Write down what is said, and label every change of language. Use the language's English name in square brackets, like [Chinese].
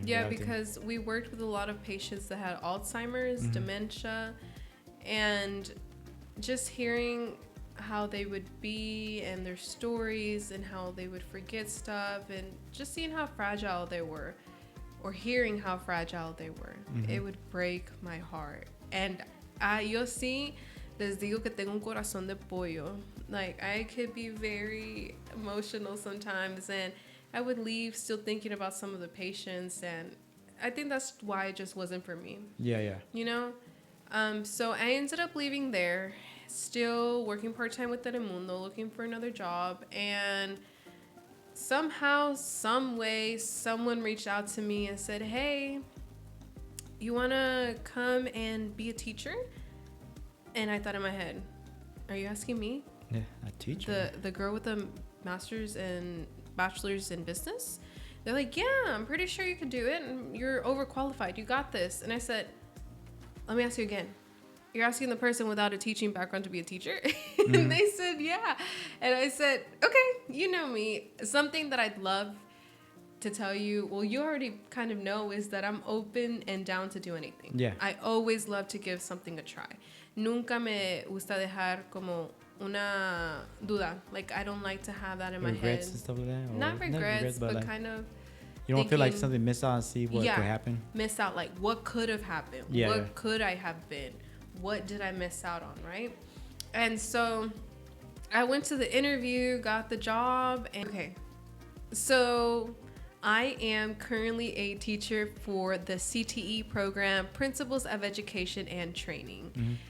[English] Yeah, because we worked with a lot of patients that had Alzheimer's, dementia, and just hearing how they would be and their stories and how they would forget stuff and just seeing how fragile they were. Or hearing how fragile they were, it would break my heart. [Spanish] And yo sí les digo que tengo un corazón de pollo. [English] Like, I could be very emotional sometimes, and I would leave still thinking about some of the patients, and I think that's why it just wasn't for me. Yeah. You know? So I ended up leaving there, still working part-time with Telemundo, looking for another job, and somehow, some way, someone reached out to me and said, hey, you want to come and be a teacher? And I thought in my head, are you asking me? Yeah, a teacher? The girl with the master's and bachelor's in business? They're like, yeah, I'm pretty sure you could do it. And you're overqualified. You got this. And I said, let me ask you again. You're asking the person without a teaching background to be a teacher? And they said, yeah. And I said, okay, you know me. Something that I'd love to tell you, well, you already kind of know, is that I'm open and down to do anything. Yeah. I always love to give something a try. [Spanish] Nunca me gusta dejar como una duda. [English] Like, I don't like to have that in my head. Regrets and stuff like that? Not regrets, but like, kind of you don't feel like something missed out and see what could happen? Miss out, like, what could have happened? What could I have been? What did I miss out on, right? And so I went to the interview, got the job, and so I am currently a teacher for the CTE program, Principles of Education and Training.